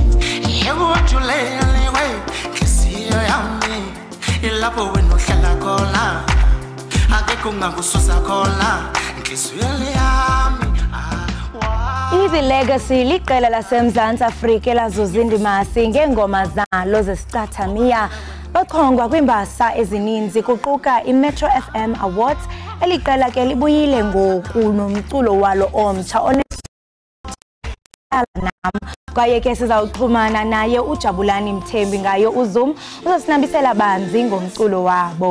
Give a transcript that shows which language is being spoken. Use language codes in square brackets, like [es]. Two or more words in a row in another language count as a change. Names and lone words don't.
[zu] yekujulele we inhliziyo yami lapho wena uhlala khona akekho ngakususa khona inhliziyo yami. [xh] Easy Legacy liqela laseMzantsi Afrika elazuza indima ngengoma zalo zesiqathamia bachongwa kwimbasa ezininzi kuquka iMetro FM Awards. Eliqela ke libuyile ngoku nomculo walo omtsha kwaye ke sizawuxhumana naye uJabulani Mthembu ngayo uZoom uzosinambisela banzi ngomculo wabo.